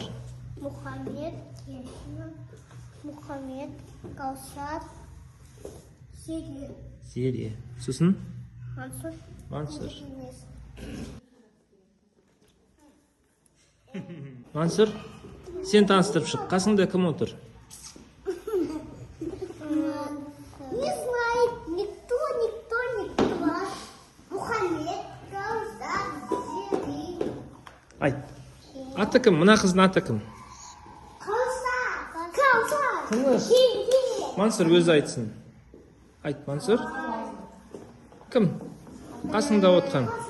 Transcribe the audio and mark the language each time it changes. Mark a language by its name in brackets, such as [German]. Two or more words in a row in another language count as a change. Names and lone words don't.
[Kazakh] Мұхаммед. Мұхаммед. Каусар. Зере. Зере. Сосын? Мансур. Мансур. Мансур, сен таныстырып шық. Қасыңда кім отыр? [Russian] Не знает никто. [Kazakh] Мұхаммед. Каусар. Зере. Айт. Аты кім? Мына қыздың аты кім? Каусар. Тыныш. Мансур өзі айтсын. Айт, Мансур. Кім? Қасыңда отқан.